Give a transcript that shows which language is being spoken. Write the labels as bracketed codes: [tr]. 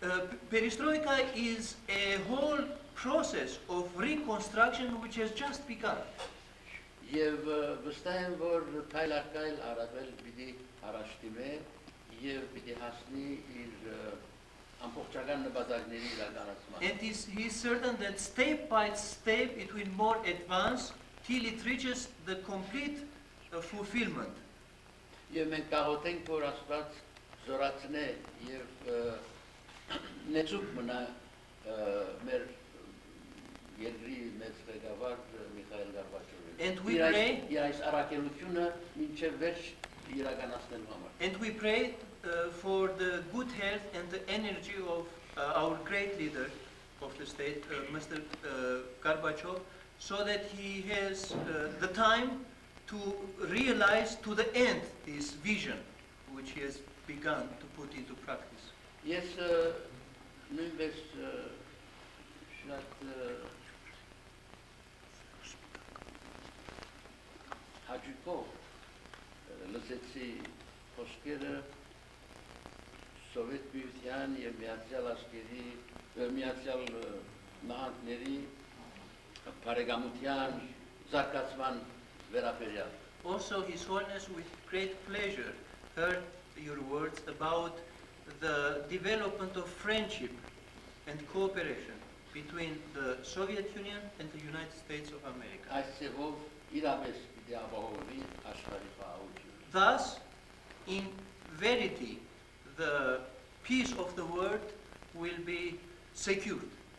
[en] Perestroika is a whole process of reconstruction which has just begun. [hy] Եվ վստահ եմ, որ փայլակայլ արավել պիտի առաջտիմե եւ պիտի հասնի իր ամբողջական նպատակների իրականացման։ [en] And he is certain that step by step it will more advance till it reaches the complete fulfillment. [hy] Եվ մենք կաղոթենք, որ Աստված զորացնե եւ նեցուկ մնա մեր երկրի մեծ ղեկավար Միխայել Գորբաչովին։ [en] And we pray, [hy] իր այս առաքելությունը մինչև վերջ իրականացնելու համար։ [en] and we pray for the good health and the energy of our great leader of the state, Mr. Gorbachev, so that he has the time to realize to the end this vision which he has begun to put into practice. [hy] Ես նույնպես շատ հաճույքով լսեցի խոսքերը Սովետ Միության եւ Միացյալ Նահանգների բարեկամության զարգացման վերաբերյալ։ [en] Also, His Holiness with great pleasure heard your words about the development of friendship and cooperation between the Soviet Union and the United States of America. [hy] Այս ծևով իրապես պիտի ապահովվի աշխարհի խաղաղությունը։ [en] Thus, in verity, the peace of the world will be secured.